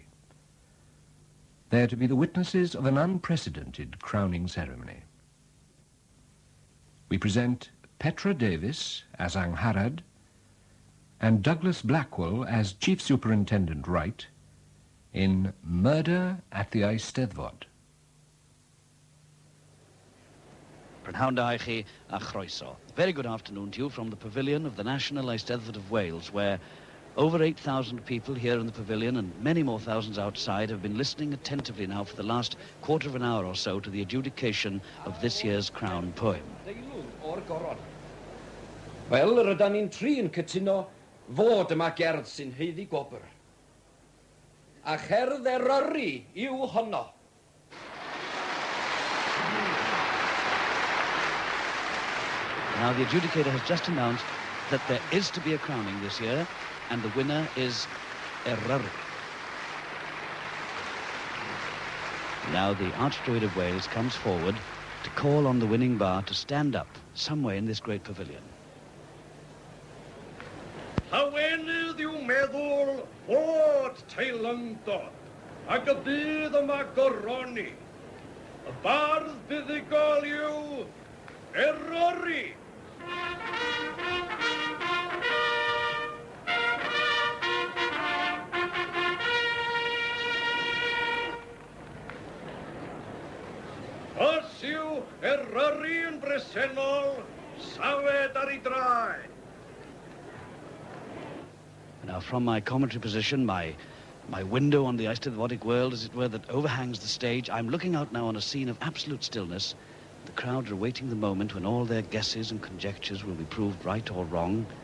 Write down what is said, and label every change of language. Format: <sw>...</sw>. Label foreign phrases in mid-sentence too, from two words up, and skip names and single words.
<en>They are to be the witnesses of an unprecedented crowning ceremony. We present Petra Davis as Angharad, and Douglas Blackwell as Chief Superintendent Wright in Murder at the Eisteddfod.</en> <cy>Prynhawn a chroeso.</cy> <en>Very good afternoon to you from the pavilion of the National Eisteddfod of Wales, where over 8,000 people here in the pavilion and many more thousands outside have been listening attentively now for the last quarter of an hour or so to the adjudication of this year's crown poem.</en> <cy>Wel, rydyn ni'n tri yn cytuno fod yma gerdd sy'n heiddi gwobr. A cherdd Eryri yw honno.</cy> <en>Now the adjudicator has just announced that there is to be a crowning this year, and the winner is Eryri. Now the Archdruid of Wales comes forward to call on the winning bar to stand up somewhere in this great pavilion.</en> <cy>Hawenydd yw meddwl fod teilyngdod ac y bydd yma goroni. Y bardd buddigol yw Eryri. Os yw Eryri yn bresennol, sawed ar ei draed.</cy> <en>Now from my commentary position, my window on the Eisteddfodic world, as it were, that overhangs the stage, I'm looking out now on a scene of absolute stillness. The crowd are awaiting the moment when all their guesses and conjectures will be proved right or wrong.</en>